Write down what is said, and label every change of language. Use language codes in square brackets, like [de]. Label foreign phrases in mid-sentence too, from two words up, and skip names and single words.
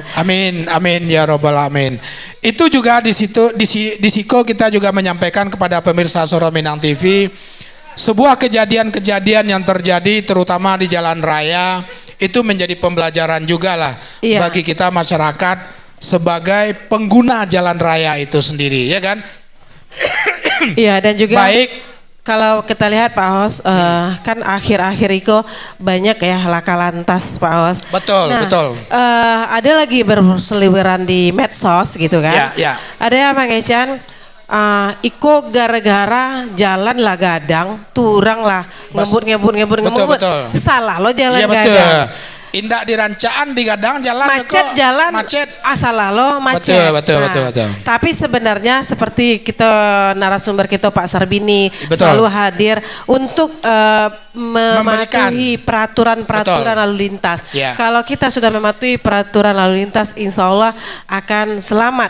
[ar] آمين، آمين يا رب العالمين. [id] Itu juga di situ di Siko kita juga menyampaikan kepada pemirsa Suara Minang TV sebuah kejadian-kejadian yang terjadi terutama di jalan raya itu menjadi pembelajaran juga lah bagi kita masyarakat sebagai pengguna jalan raya itu sendiri, ya kan? Iya, dan juga baik. Kalau kita lihat Pak Hos, kan akhir-akhir itu banyak ya laka lantas Pak Hos. Betul, betul. Ada lagi berseliweran di medsos gitu kan. Ya. [min] Ada yang mengecen, Iko gara-gara jalan lah gadang, turang lah ngebut. [id] Betul. [min] Salah lo jalan [id] Ya, [min] gadang. Indah dirancaan digadang jalan [id] macet jalan macet [min] asal lo macet. [id] Betul. Tapi sebenarnya seperti kita narasumber kita Pak Sarbini selalu hadir untuk mematuhi peraturan lalu lintas. Kalau kita sudah mematuhi peraturan lalu lintas, [ar] إن شاء الله [id] akan selamat.